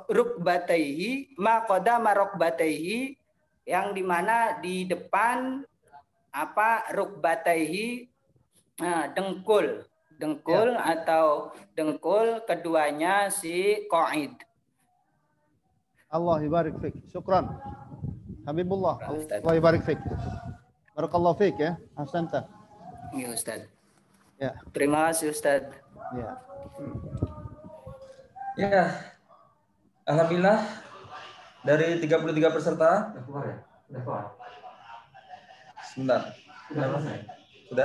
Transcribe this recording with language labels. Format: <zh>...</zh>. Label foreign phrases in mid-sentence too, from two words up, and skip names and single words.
<id>rukbatayhi, yang dimana di depan rukbatayhi, dengkul atau dengkul keduanya si qa'id.</id> <ar>الله يبارك فيك. شكرا. حبيب الله. الله يبارك فيك. بارك الله فيك يا. أحسنت.</ar> <id>Ya Ustaz. Ya. Terima kasih Ustaz. Ya. Ya. Alhamdulillah dari 33 peserta. Sebentar. Sudah?</id>